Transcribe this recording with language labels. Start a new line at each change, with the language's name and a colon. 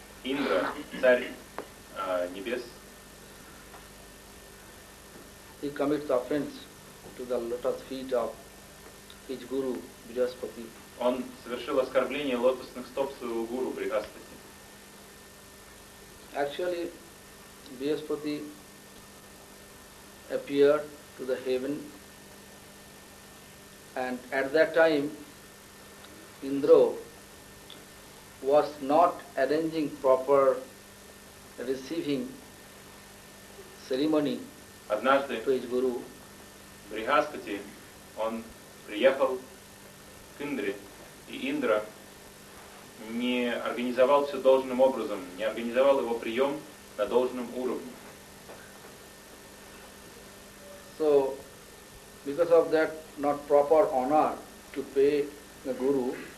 Russian: Indra, царь небес.
English: He commits offense to the lotus feet of his guru Brihaspati.
Russian: Он совершил оскорбление лотосных стоп своего гуру Брихаспати.
English: Actually, Brihaspati appeared to the heaven, and at that time, Indra was not arranging proper receiving ceremony.
Russian: Однажды
English: to his guru.
Russian: Брихаспати, он приехал к Индре, и Индра не организовал все должным образом, не организовал его прием на должном уровне.
English: So, because of that not proper honor to pay the guru,